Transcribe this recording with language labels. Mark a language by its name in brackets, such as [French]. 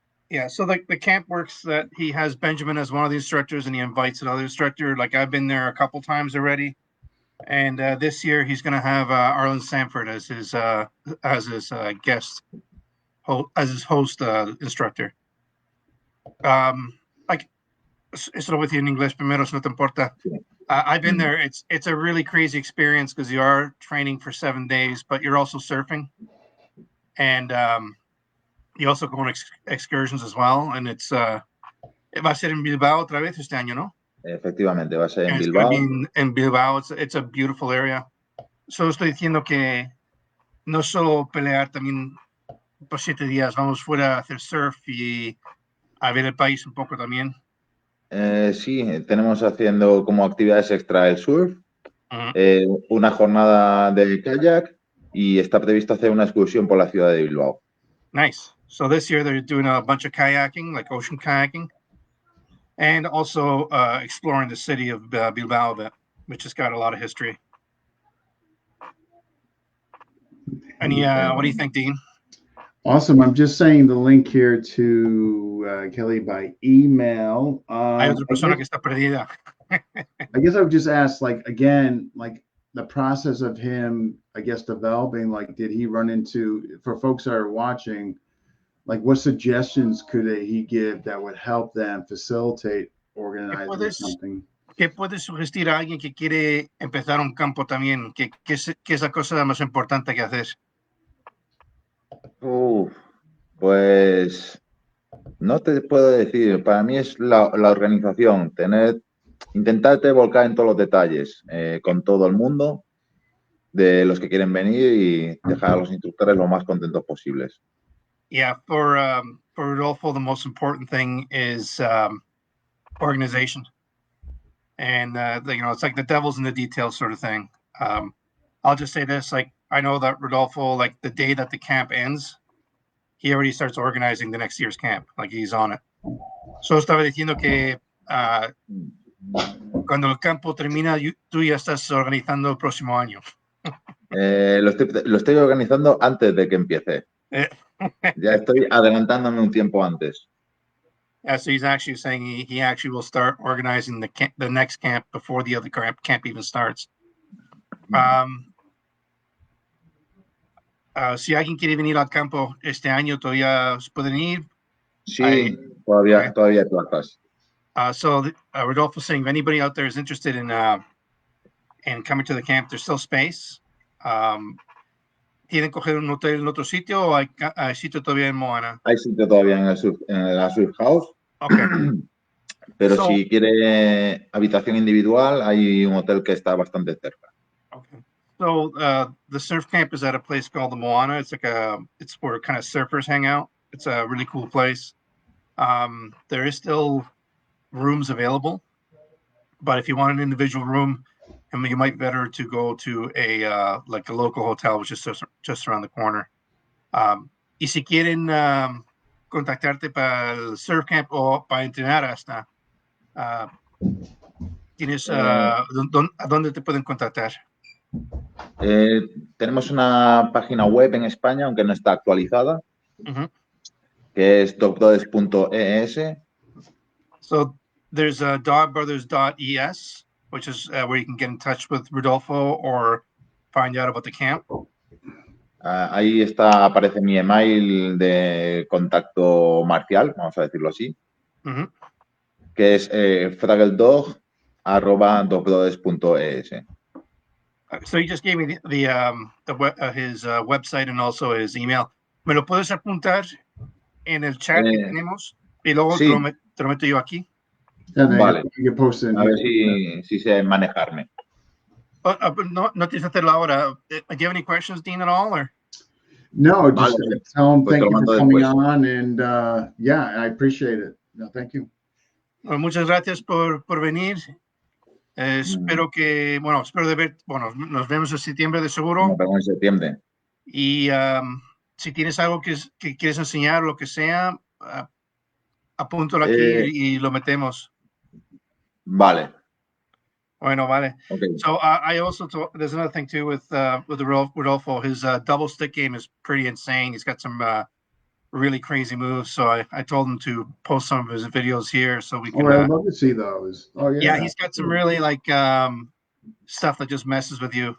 [English] Yeah, so the camp works that he has Benjamin as one of the instructors and he invites another instructor. Like I've been there a couple times already. And this year he's going to have Arlen Sanford as his guest, as his host instructor. [Spanish] Like, eso lo voy a decir en inglés primero, si no te importa. [English] I've been there. It's a really crazy experience because you are training for 7 days, but you're also surfing, and you also go on excursions as well. And it's [Spanish] va a ser en Bilbao otra vez este año, ¿no? Efectivamente, va a ser en [English] And [Spanish] Bilbao. En [English] Bilbao, it's a beautiful area. [Spanish] Solo estoy diciendo que no solo pelear, también por 7 días vamos fuera a hacer surf y a ver el país un poco también. Sí, tenemos haciendo como actividades extra el surf, una jornada de kayak y está previsto hacer una excursión por la ciudad de Bilbao. [English] Nice. So this year they're doing a bunch of kayaking, like ocean kayaking, and also exploring the city of Bilbao a bit, which has got a lot of history. Any, what do you think, Dean? Awesome. I'm just saying the link here to Kelly by email. [Spanish] Hay otra persona que está perdida. [English] I guess I would just ask, like, again, like the process of him, I guess, developing, like, did he run into, for folks that are watching, like, what suggestions could he give that would help them facilitate organizing something? [Spanish] ¿Qué puedes sugerir a alguien que quiere empezar un campo también? ¿Qué es la cosa más importante que hacer? Pues no te puedo decir. Para mí es la organización, intentarte volcar en todos los detalles con todo el mundo de los que quieren venir y dejar a los instructores lo más contentos posibles. [English] Yeah, for Rodolfo, the most important thing is organization, and it's like the devil's in the details sort of thing. I'll just say this: like, I know that Rodolfo, like the day that the camp ends, he already starts organizing the next year's camp. Like he's on it. [Spanish] So estaba diciendo que cuando el campo termina, tú ya estás organizando el próximo año. Lo estoy organizando antes de que empiece. Ya estoy adelantándome un tiempo antes. [English] Yeah, so he's actually saying he actually will start organizing the next camp before the other camp even starts. [Spanish] Si alguien quiere venir al campo este año, todavía pueden ir. Sí, todavía hay plazas. [English] So Rodolfo saying, if anybody out there is interested in coming to the camp, there's still space. [Spanish] ¿Tienen que coger un hotel en otro sitio o hay sitio todavía en Moana? Hay sitio todavía en la Surf House. [English] Okay. [Spanish] Pero si quiere habitación individual, hay un hotel que está bastante cerca. [English] Okay. So the surf camp is at a place called the Moana. It's like it's where kind of surfers hang out. It's a really cool place. There is still rooms available, but if you want an individual room, you might better to go to a local hotel, which is just around the corner. [Spanish] Y si quieren contactarte para el surf camp o para entrenar hasta, tienes ¿a dónde te pueden contactar? Tenemos una página web en España, aunque no está actualizada, que es dogbrothers.es. [English] So there's dogbrothers.es, which is where you can get in touch with Rodolfo or find out about the camp. [Spanish] Ahí aparece mi email de contacto marcial, vamos a decirlo así, que es frageldog@dogbrothers.es. [English] So he just gave me his website and also his email. [Spanish] ¿Me lo puedes apuntar en el chat que tenemos? Y luego sí. te lo meto yo aquí. Vale. A ver si sé manejarme. No tienes que hacerlo ahora. [English] Do you have any questions, Dean, at all? Or? No, just tell him thank you for coming on, and yeah, I appreciate it. No, thank you. [Spanish] Well, muchas gracias por venir. Espero de ver, nos vemos en septiembre de seguro. Nos vemos en septiembre. Y si tienes algo que quieres enseñar, lo que sea, apúntalo aquí y lo metemos. Vale. Bueno, vale. [English] Okay. So I also there's another thing too with the Rodolfo. His double stick game is pretty insane. He's got some really crazy moves. So I told him to post some of his videos here so we can. I'd love to see those. Oh yeah. Yeah, he's got some really like stuff that just messes with you.